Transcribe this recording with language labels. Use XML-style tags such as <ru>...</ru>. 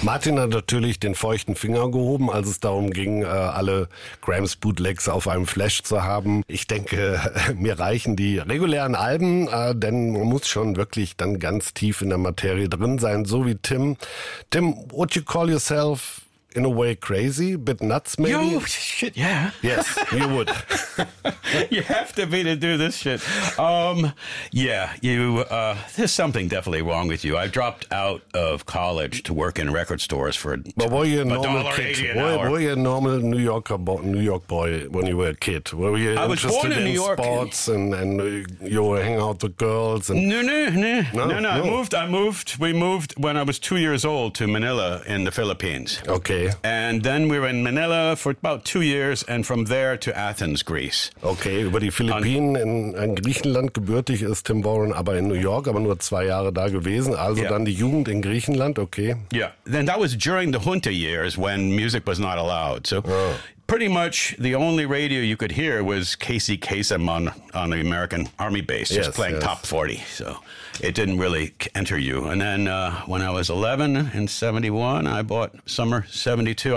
<de>Martin hat natürlich den feuchten Finger gehoben, als es darum ging, alle Cramps Bootlegs auf einem Flash zu haben. Ich denke, mir reichen die regulären Alben, denn man muss schon wirklich dann ganz tief in der Materie drin sein, so wie Tim.</de> <en>Tim, would you call yourself in a way crazy, a bit nuts maybe? Yo, shit, yeah. Yes, you would. You have to be to do this shit. There's something definitely wrong with you. I dropped out of college to work in record stores for $1.80 an hour. Were you a normal New York boy when you were a kid? Were you interested in New York sports and you were hanging out with girls? And No. I moved. We moved when I was 2 years old to Manila in the Philippines. Okay. And then we were in Manila for about 2 years, and from there to Athens, Greece.</en> <de>Okay, über die Philippinen, in Griechenland gebürtig ist Tim Warren, aber in New York, aber nur 2 Jahre da gewesen. Also yeah. Dann die Jugend in Griechenland, okay.</de> <en>Yeah, then that was during the junta years when music was not allowed. So pretty much the only radio you could hear was Casey Kasem on the American Army base, just playing top 40. So it didn't really enter you. And then when I was 11 in 71, I bought summer 72.</en>